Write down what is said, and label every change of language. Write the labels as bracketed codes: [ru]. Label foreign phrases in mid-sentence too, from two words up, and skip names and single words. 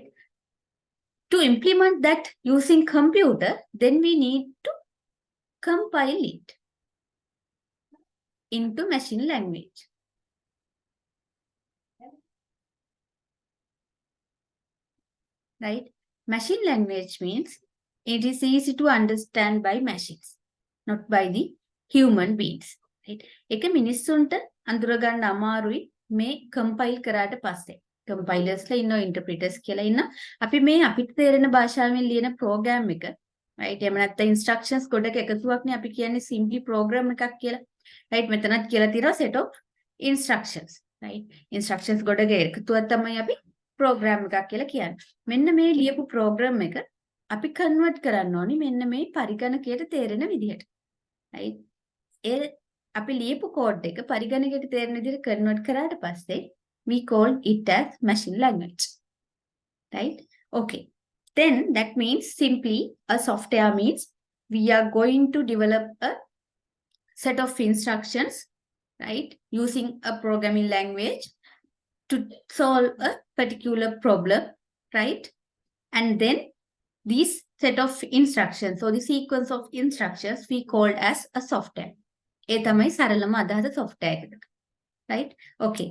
[en] To implement that using computer, then we need to compile it into machine language. Right? Machine language means it is easy to understand by machines, not by the human beings. Right? [si] එක මිනිස්සුන්ට අඳුර ගන්න අමාරුයි මේ compile කරාට පස්සේ. Compilers ලා ඉන්නවා, interpreters කියලා ඉන්නවා. අපි මේ අපිට තේරෙන භාෂාවෙන් ලියන program එක, right? එහෙම නැත්නම් instructions ගොඩක එකතුවක්නේ අපි කියන්නේ [en] simply program [si] එකක් කියලා. right? මෙතනත් කියලා තියෙනවා [en] set of instructions, right? [si] Instructions ගොඩක එකතුවක් තමයි අපි program එකක් කියලා කියන්නේ. මෙන්න මේ ලියපු program එක අපි convert කරන්න ඕනි මෙන්න මේ පරිගණකයට තේරෙන විදිහට. right? ඒ අපි ලියපු code එක පරිගණකයට තේරෙන විදිහට convert කරාට පස්සේ [en] we call it as machine language. Right? Okay. Then that means simply a software means we are going to develop a set of instructions, right? Using a programming language to solve a particular problem, right? And then these set of instructions, so the sequence of instructions we called as a software. [si] ඒ තමයි සරලම අදහස software එකට. [en] Right? Okay.